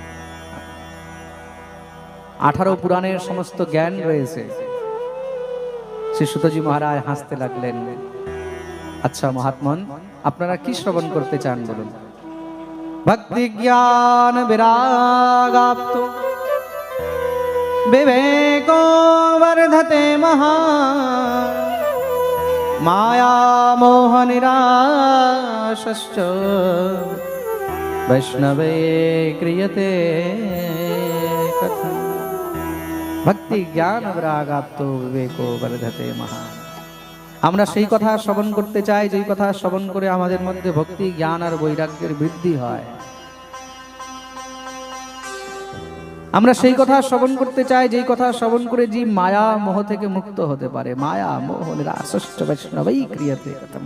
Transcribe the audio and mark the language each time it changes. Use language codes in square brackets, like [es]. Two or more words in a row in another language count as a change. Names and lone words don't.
[bn] 18 পুরাণের সমস্ত জ্ঞান রয়েছে। শ্রী সূতজি মহারাজ হাসতে লাগলেন। আচ্ছা মহাত্মন, আপনারা কি শ্রবণ করতে চান বলুন? [sa] ভক্তি জ্ঞান বিরাগাপ্ত বিবেको वर्धते महा माया मोह निराशश्च वैष्णवे क्रियते कथम्। भक्ति ज्ञान विरागाप्तो विवेको वर्धते महा। [bn] আমরা সেই কথা শ্রবণ করতে চাই, যেই কথা শ্রবণ করে আমাদের মধ্যে ভক্তি, জ্ঞান আর বৈরাগ্যের বৃদ্ধি হয়। আমরা সেই কথা শ্রবণ করতে চাই, যেই কথা শ্রবণ করে জীব মায়া মোহ থেকে মুক্ত হতে পারে। [sa] মায়া মোহ নিরাসশ্চ বৈষ্ণবৈ ক্রিয়তে কথম।